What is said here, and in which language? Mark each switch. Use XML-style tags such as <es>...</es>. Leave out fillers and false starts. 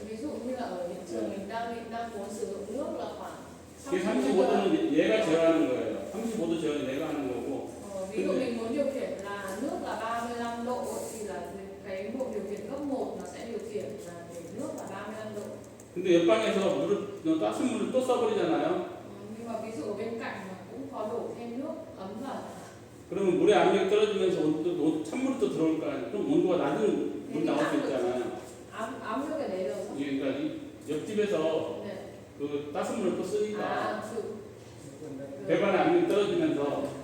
<vi>ví dụ như là ở hiện trường mình đang muốn sử dụng nước là khoảng</vi> <ko>그 35도는 얘가 제어하는 거예요. 35도 제어는 얘가 하는 거고.</ko> <vi>ví dụ mình muốn điều khiển là nước là 35 độ thì là cái bộ điều khiển cấp 1 nó sẽ điều khiển là để nước là 35 độ.</vi> <ko>근데 옆방에서 따뜻한 물을 또 써버리잖아요.</ko> <vi>Nhưng mà ví dụ ở bên cạnh mà cũng có đổ thêm nước ấm vào.</vi> <ko>그러면 물의 압력이 떨어지면서 찬물이 또 들어올 거 아니에요. 그럼 온도가 낮은 물 나올 수 있잖아요. 압력에 내려서. 그러니까 옆집에서 네. 그 따뜻한 물을 또 쓰니까 그 배관의 압력이 떨어지면서</ko>